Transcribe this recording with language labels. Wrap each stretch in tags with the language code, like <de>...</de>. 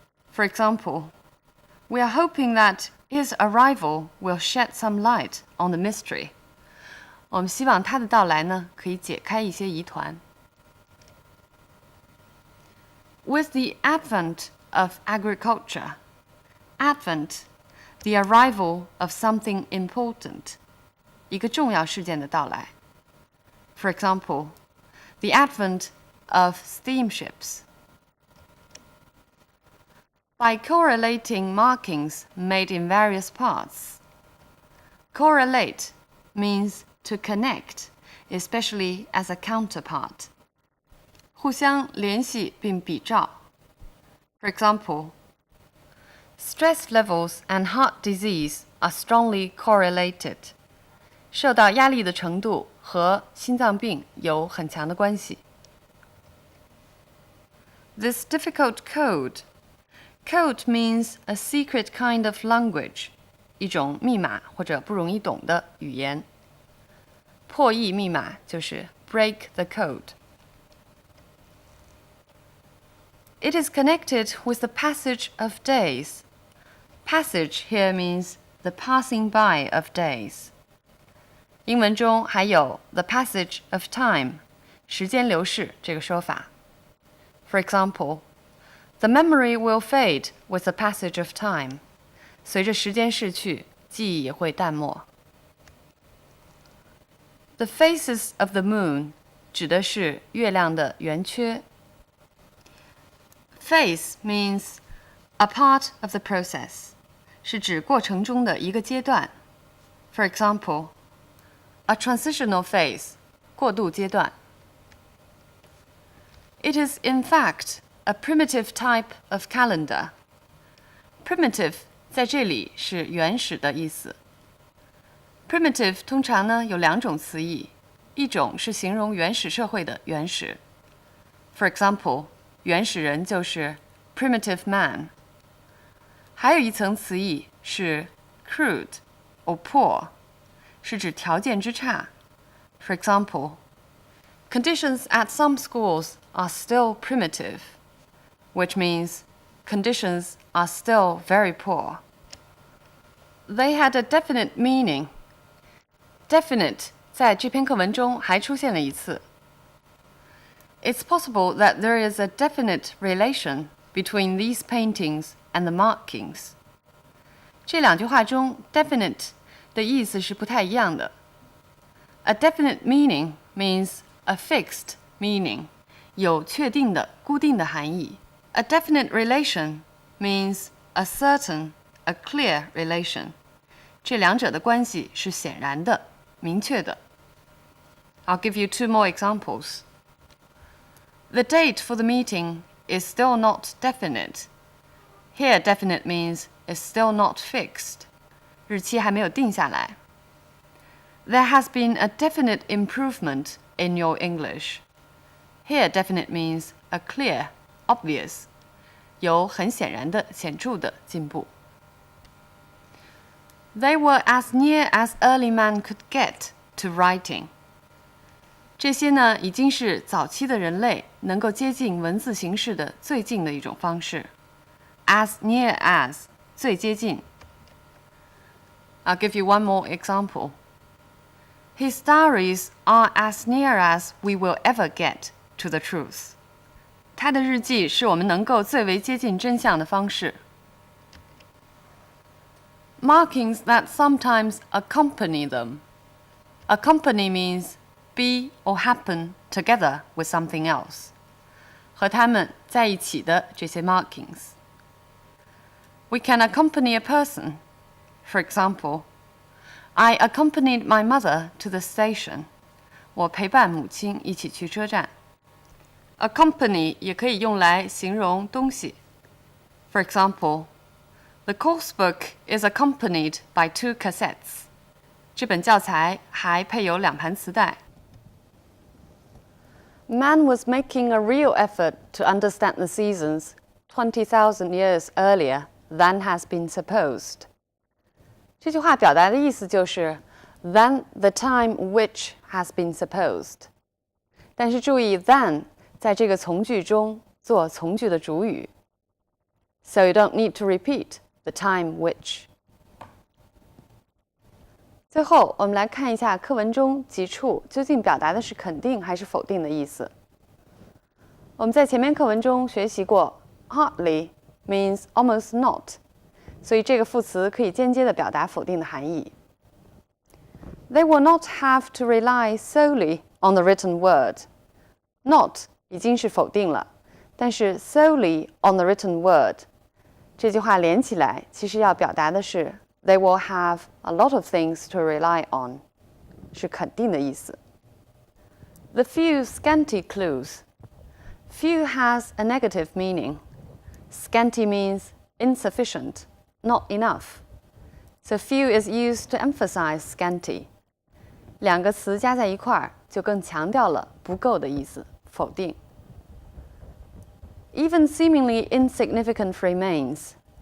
<en>For example, we are hoping that his arrival will shed some light on the mystery.</en> <zh>我们希望他的到来呢，可以解开一些疑团。</zh> <en>With the advent of agriculture, advent, the arrival of something important,</en> <zh>一个重要事件的到来。</zh> <en>For example, the advent of steamships. By correlating markings made in various parts. Correlate means to connect, especially as a counterpart.</en> <zh>互相联系并比照。</zh> <en>For example, stress levels and heart disease are strongly correlated.</en> <zh>受到压力的程度和心脏病有很强的关系。</zh> <en>This difficult code. Code means a secret kind of language.</en> <zh>一种密码或者不容易懂的语言。破译密码就是</zh> <en>break the code. It is connected with the passage of days. Passage here means the passing by of days.</en> <zh>英文中还有</zh> <en>the passage of time,</en> <zh>时间流逝这个说法。</zh> <en>For example, the memory will fade with the passage of time.</en> <zh>随着时间逝去，记忆也会淡漠。</zh> <en>The phases of the moon</en> <zh>指的是月亮的圆缺。</zh> <en>Phase means a part of the process,</en> <zh>是指过程中的一个阶段。</zh> <en>For example, a transitional phase,</en> <zh>过渡阶段。</zh> <en>It is in fact a primitive type of calendar.</en> <zh>Primitive 在这里是原始的意思。Primitive 通常呢有两种词义，一种是形容原始社会的原始。</zh> <en>For example,</en> <zh>原始人就是</zh> <en>primitive man.</en> <zh>还有一层词义是</zh> <en>crude or poor,</en> <zh>是指条件之差。</zh> <en>For example, conditions at some schools are still primitive, which means conditions are still very poor. They had a definite meaning.</en> <zh>Definite 在这篇课文中还出现了一次。</zh> <en>It's possible that there is a definite relation between these paintings and the markings.</en> <zh>这两句话中 definite 的意思是不太一样的。</zh> <en>A definite meaning means a fixed meaning,</en> <zh>有确定的、固定的含义。</zh> <en>A definite relation means a certain, a clear relation.</en> <zh>这两者的关系是显然的、明确的。</zh> <en>I'll give you 2 more examples. The date for the meeting is still not definite. Here, definite means is still not fixed.</en> <zh>日期还没有定下来。</zh> <en>There has been a definite improvement in your English. Here, definite means a clear, obvious.</en> <zh>有很显然的、显著的进步。</zh> <en>They were as near as early man could get to writing.</en> <zh>这些呢，已经是早期的人类能够接近文字形式的最近的一种方式。</zh> <en>As near as</en> <zh>最接近。</zh> <en>I'll give you one more example. His diaries are as near as we will ever get to the truth.</en> <zh>他的日记是我们能够最为接近真相的方式。</zh> <en>Markings that sometimes accompany them. Accompany means be or happen together with something else.</en> <zh>和他们在一起的这些 markings.</zh> <en>We can accompany a person. For example, I accompanied my mother to the station.</en> <zh>我陪伴母亲一起去车站。Accompany 也可以用来形容东西。</zh> <en>For example, the course book is accompanied by 2 cassettes.</en> <zh>这本教材还配有2盘磁带。</zh> <en>Man was making a real effort to understand the seasons 20,000 years earlier than has been supposed.</en> <zh>这句话表达的意思就是</zh> <en>than the time which has been supposed.</en> <zh>但是注意 than 在这个从句中做从句的主语。</zh> <en>So you don't need to repeat the time which.</en> <zh>最后，我们来看一下课文中几处究竟表达的是肯定还是否定的意思。我们在前面课文中学习过</zh> <en>hardly means almost not,</en> <zh>所以这个副词可以间接地表达否定的含义。</zh> <en>They will not have to rely solely on the written word.</en> <zh>Not 已经是否定了，但是</zh> <en>solely on the written word</en> <zh>这句话连起来，其实要表达的是</zh> <en>They will have a lot of things to rely on,</en> <zh>是肯定的意思。</zh> <en>The few scanty clues. Few has a negative meaning. Scanty means insufficient, not enough. So few is used to emphasize scanty.</en> <zh>2个词加在一块儿，就更强调了不够的意思，否定。</zh> <en>Even seemingly insignificant remains.</en>